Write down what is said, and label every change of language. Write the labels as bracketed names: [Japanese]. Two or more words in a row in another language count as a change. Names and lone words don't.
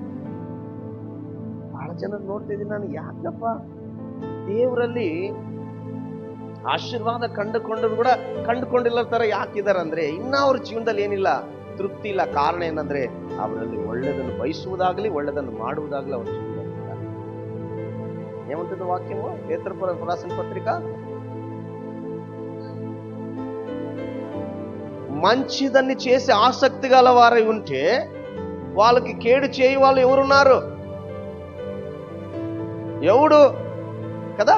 [Kannada] ಬಹಳ ಜನ ನೋಡ್ತಿದ್ದೀನಿ ನಾನು, ಯಾಕಪ್ಪ ದೇವರಲ್ಲಿ ಆಶೀರ್ವಾದ ಕಂಡುಕೊಂಡಿಲ್ಲ ತರ ಯಾಕಿದಾರೆ ಅಂದ್ರೆ, ಇನ್ನ ಅವ್ರ ಜೀವನದಲ್ಲಿ ಏನಿಲ್ಲ, ತೃಪ್ತಿ ಇಲ್ಲ. ಕಾರಣ ಏನಂದ್ರೆ, ಅವರಲ್ಲಿ ಒಳ್ಳೆದನ್ನು ಬಯಸುವುದಾಗ್ಲಿ ಒಳ್ಳೆದನ್ನು ಮಾಡುವುದಾಗ್ಲಿ ಅವ್ರ ಜೀವನದಲ್ಲಿ [Telugu] ఏమంటుంది వాక్యము? పేతురు రాసిన పత్రిక, మంచిదాన్ని చేసే ఆసక్తి గల వారై ఉంటే వాళ్ళకి కేడు చేయి వాళ్ళు ఎవరున్నారు? ఎవడు కదా?